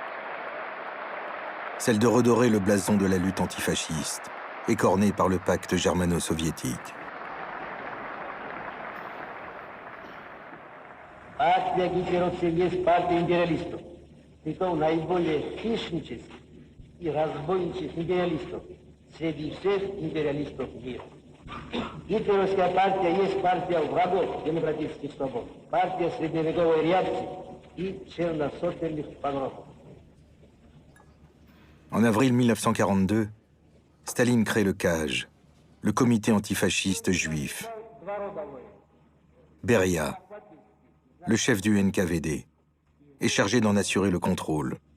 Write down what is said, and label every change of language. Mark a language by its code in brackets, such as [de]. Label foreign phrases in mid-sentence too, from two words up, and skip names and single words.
[fr] Celle de redorer le blason de la lutte antifasciste, écorné par le pacte germano-soviétique. [ru] Партия гитлеровцев есть партия империалистов. Притом наиболее хищнических и разбойнических империалистов среди всех империалистов мира. Гитлеровская партия есть партия врагов демократических свобод, партия средневековой реакции и черносотенных погромов. [fr] En avril 1942, Staline crée le CAJ, le comité antifasciste juif. Beria, le chef du NKVD, est chargé d'en assurer le contrôle.